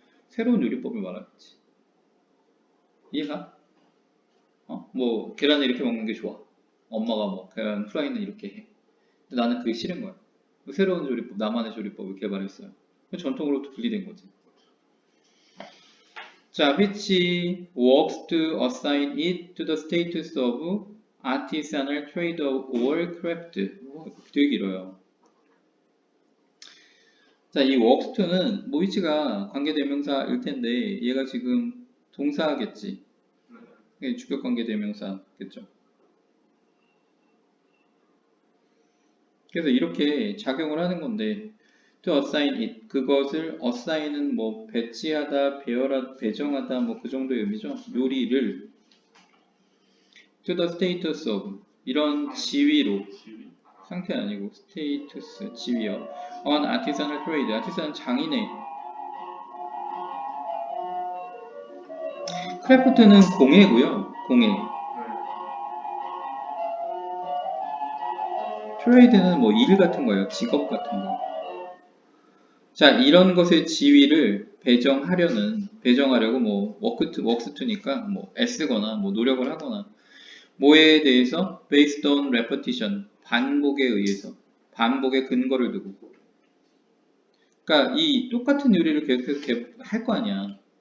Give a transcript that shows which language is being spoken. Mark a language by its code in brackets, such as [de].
[ko] 새로운 요리법을 말하겠지. 이해가? 뭐 계란을 이렇게 먹는 게 좋아. 엄마가 뭐 계란 후라이는 이렇게 해. 근데 나는 그게 싫은 거야. 새로운 조리법, 나만의 조리법을 개발했어요. 전통으로부터 분리된 거지. 자, [en] which works to assign it to the status of artisanal trade or craft. [ko] 되게 길어요. 자, 이 works to는 뭐 which가 관계대명사일 텐데 얘가 지금 동사겠지. 주격 관계대명사겠죠. 그래서 이렇게 작용을 하는 건데 [en] to assign it [ko] 그것을 assign은 뭐 배치하다, 배정하다 뭐 그 정도의 의미죠. 요리를 [en] to the status of [ko] 이런 지위로 상태 아니고 status 지위요. [en] on artisanal trade artisan [ko] 장인의 크래프트는 공예고요. 공예. 트레이드는 뭐 일 같은 거예요. 직업 같은 거. 자, 이런 것의 지위를 배정하려고 뭐 웍스투니까 뭐 애쓰거나 뭐 노력을 하거나 뭐에 대해서 [en] based on repetition [ko] 반복에 의해서 반복의 근거를 두고 그러니까 이 똑같은 요리를 계속해서 할 거 아니야.